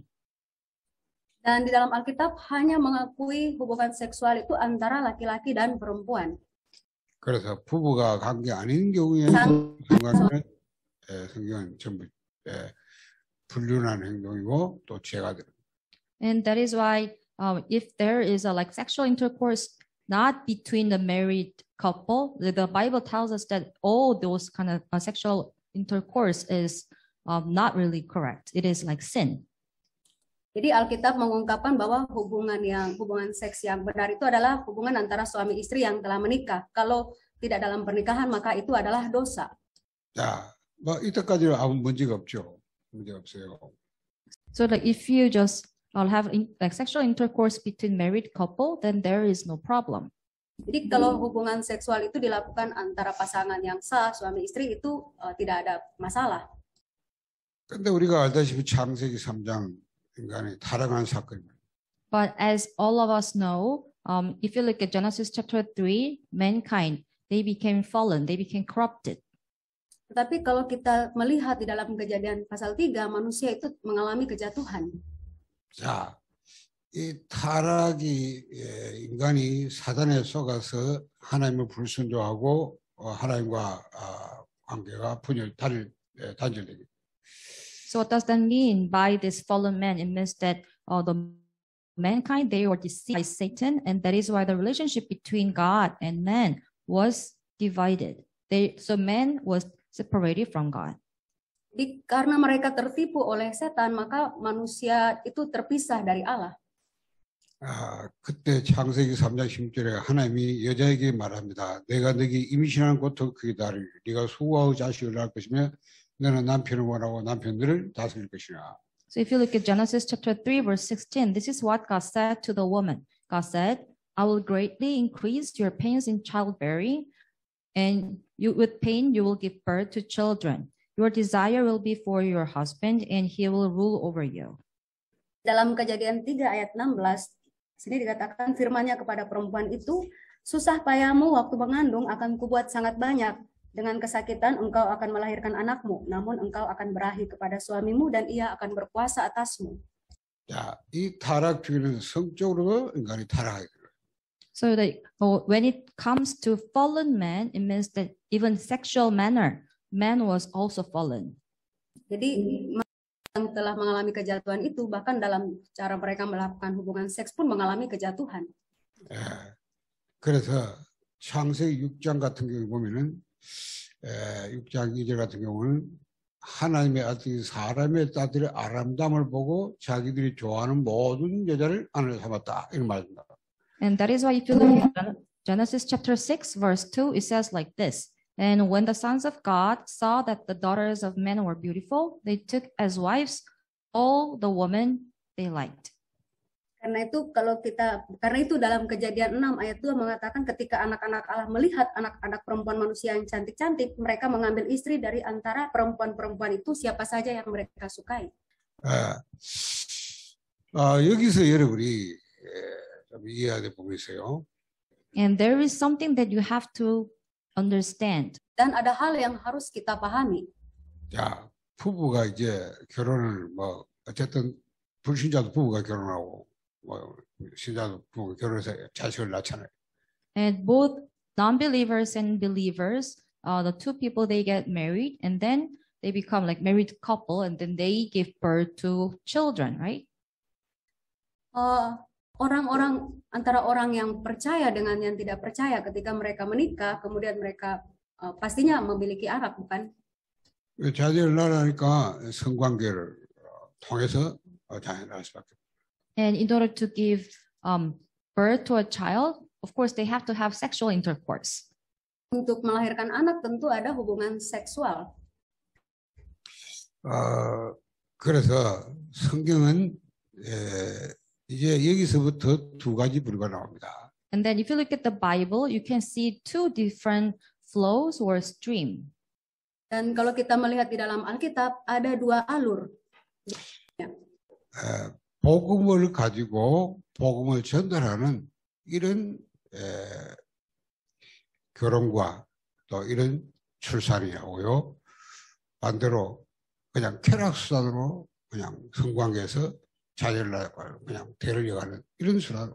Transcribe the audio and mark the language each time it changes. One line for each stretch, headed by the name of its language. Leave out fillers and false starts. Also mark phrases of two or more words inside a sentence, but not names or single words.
Indonesian: Dan di dalam Alkitab hanya mengakui hubungan seksual itu antara laki-laki dan perempuan.
Korean: 그래서 부부가 관계 아닌 경우에 성경은 전부 불륜한 행동이고 또 죄가 됩니다.
English: And that is why if there is a like sexual intercourse not between the married couple, the Bible tells us that all those kind of sexual intercourse is not really correct. It is like sin.
Indonesian: Jadi Alkitab mengungkapkan bahwa hubungan seks yang benar itu adalah hubungan antara suami istri yang telah menikah. Kalau tidak dalam pernikahan maka itu adalah dosa.
Korean: 자, 뭐 이때까지는 아무 문제가 없죠. 문제 없어요.
English: So like if you just have like sexual intercourse between married couple, then there is no problem.
Indonesian: Jadi kalau hubungan seksual itu dilakukan antara pasangan yang sah, suami istri, itu tidak ada masalah.
Korean: 근데 우리가 알다시피 창세기 3장 인간이 타락한 사건입니다.
English: But as all of us know, if you look at Genesis chapter 3, mankind, they became fallen, they became corrupted.
Indonesian: Tetapi kalau kita melihat di dalam Kejadian pasal 3, manusia itu mengalami kejatuhan.
Korean: 자, 이 타락이 인간이 사단에 속아서 하나님을 불순종하고 하나님과 관계가 단절되게.
English: So what does that mean by this fallen man? It means that the mankind, they were deceived by Satan, and that is why the relationship between God and man was divided. So man was separated from God.
Indonesian: Jadi karena mereka tertipu oleh setan, maka manusia itu terpisah dari Allah.
Korean: 그때 창세기 3장 16절에 하나님이 여자에게 말합니다. 내가 네게 임신하는 것도 그게 다르니 네가 수고하고 자식을 낳을 것이며 너는 남편을 원하고 남편들을 다스릴 것이냐.
English: So if you look at Genesis chapter 3 verse 16, this is what God said to the woman. God said, I will greatly increase your pains in childbearing, and with pain you will give birth to children. Your desire will be for your husband, and he will rule over you.
Indonesian: Dalam Kejadian 3 ayat 16, sini dikatakan firman-Nya kepada perempuan itu, susah payahmu waktu mengandung akan kubuat sangat banyak. Dengan kesakitan engkau akan melahirkan anakmu, namun engkau akan berahi kepada suamimu dan ia akan berkuasa atasmu.
Korean: 자, 이 타락 중에는 성적으로 인간이 타락하게 돼요.
English: So that when it comes to fallen man, it means that even sexual manner, man was also fallen.
Indonesian: Jadi yang telah mengalami kejatuhan itu bahkan dalam cara mereka melakukan hubungan seks pun mengalami kejatuhan.
Korean: 그래서 창세기 6장 같은 경우 보면은 6장 2절 같은 경우는 하나님의 아들이 사람의 딸들의 아름다움을 보고 자기들이 좋아하는 모든 여자를 아내로 삼았다 이런 말입니다.
English: And that is why if you look at Genesis chapter 6 verse 2, it says like this. And when the sons of God saw that the daughters of men were beautiful, they took as wives all the women they liked.
Indonesian: Karena itu dalam Kejadian 6 ayat 2 mengatakan ketika anak-anak Allah melihat anak-anak perempuan manusia yang cantik-cantik, mereka mengambil istri dari antara perempuan-perempuan itu siapa saja yang mereka sukai.
Korean: 여기서 여러분이 좀 이해해야 될 부분이 있어요.
English: And there is something that you have to understand.
Indonesian: Dan ada hal yang harus kita pahami.
Korean: 자, 부부가 이제 결혼을 어쨌든 불신자도 부부가 결혼하고 신자도 부부가 결혼해서 자식을 낳잖아요.
English: And both non-believers and believers, the two people, they get married and then they become like married couple and then they give birth to children, right?
Indonesian: Orang-orang antara orang yang percaya dengan yang tidak percaya ketika mereka menikah, kemudian mereka pastinya memiliki anak, bukan?
Korean: 자녀를 낳으니까 성관계를 통해서 자녀를 낳을 수밖에.
English: And in order to give birth to a child, of course, they have to have sexual intercourse.
Indonesian: Untuk melahirkan anak tentu ada hubungan seksual.
Korean: 그래서 성경은 이제 여기서부터 두 가지 부류가 나옵니다.
English: And then if you look at the Bible, you can see two different flows or stream.
Indonesian: Dan kalau kita melihat di dalam Alkitab ada dua alur.
Korean: 복음을 가지고 복음을 전달하는 이런 결혼과 또 이런 출산이 하고요. 반대로 그냥 쾌락수단으로 그냥 성관계에서 자녀를 낳고 그냥 데려가는 이런 수단.